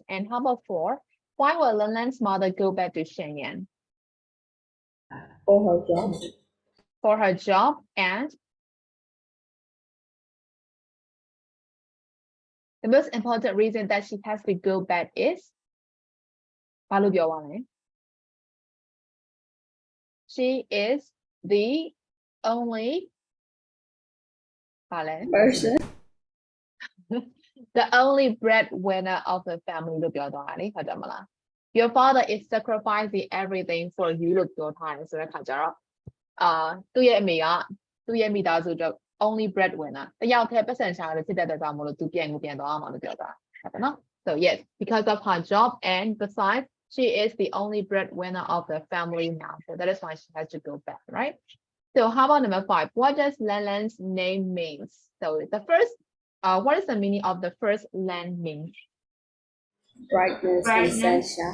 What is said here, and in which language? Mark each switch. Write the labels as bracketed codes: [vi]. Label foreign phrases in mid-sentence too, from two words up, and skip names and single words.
[en] And how about 4? Why will Lan Lan's mother go back to Shenyang? For her job. For her job and the most important reason that she has to go back is [my] ဘာလို့ပြောပါလဲ? [en] She is the only ဘာလဲ? Person. The only breadwinner of the family [my] လို့ပြောသွားတာလေဟုတ်တယ်မလား? [en] Your father is sacrificing everything for you [my] လို့ပြောထားတယ်ဆိုတဲ့ခါကျတော့သူ့ရဲ့အမေကသူ့ရဲ့မိသားစုအတွက် [en] only breadwinner [my] တယောက်တည်းပတ်စံရှာလို့ဖြစ်တဲ့အတွက်ကြောင့်မလို့သူပြန်ကိုပြန်သွားအောင်လို့ပြောတာဟုတ်တယ်နော်? [en] So yes, because of her job and besides she is the only breadwinner of the family now. So that is why she has to go back, right? So how about number 5? What does Lan Lan's name means? So the first, what is the meaning of the first Lan mean? Brightness and sunshine.